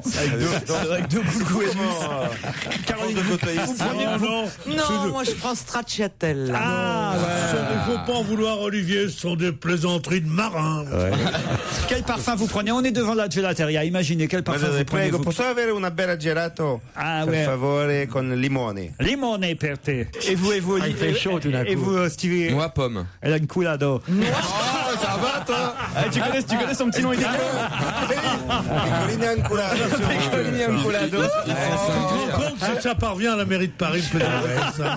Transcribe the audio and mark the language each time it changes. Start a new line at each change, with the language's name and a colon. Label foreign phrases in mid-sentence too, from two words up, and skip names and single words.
French: Avec deux coucous et Caroline, Non, moi je prends Stracciatella. Il ne faut pas en vouloir, Olivier, ce sont des plaisanteries de marins. Quel parfum vous prenez? On est devant la gelateria. Imaginez quel parfum vous prenez.
Italian: Prego, posso avere una bella gelato? Per favore, con limone. Limone per te.
French: Et vous, Olivier? Il fait chaud tout d'un coup. Et vous, Stevie? Moi, pomme. Elle a une coulado. Oh, ça va, toi? Tu connais son petit nom idéal? Pecorine Anculado. Si ça parvient à la mairie de Paris, me plaisanterie, ça.